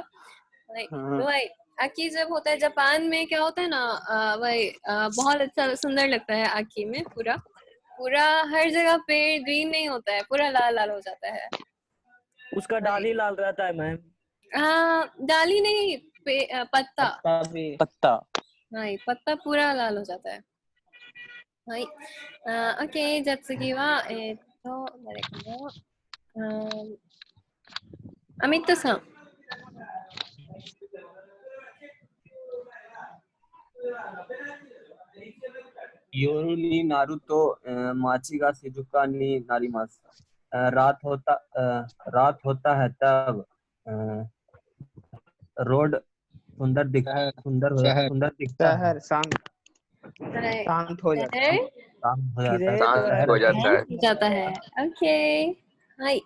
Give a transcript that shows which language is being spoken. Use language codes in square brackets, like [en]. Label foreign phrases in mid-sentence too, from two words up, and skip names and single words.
[hi] वही आकी जब होता है जापान में क्या होता है ना, वही बहुत अच्छा सुंदर लगता है आकी में। पूरा पूरा हर जगह पेड़ ग्रीन नहीं होता है, पूरा लाल लाल हो जाता है। उसका डाली लाल रहता है मैम। डाली नहीं, पत्ता पत्ता नहीं, पत्ता पूरा लाल हो जाता है। [ja] はい。OK、じゃあ次は、誰かな、アミットさん。夜になると街が静かになります。 [hi] रात होता है तब रोड सुंदर दिखता है। शांत हो जाता है। जाता है। ओके, हाय।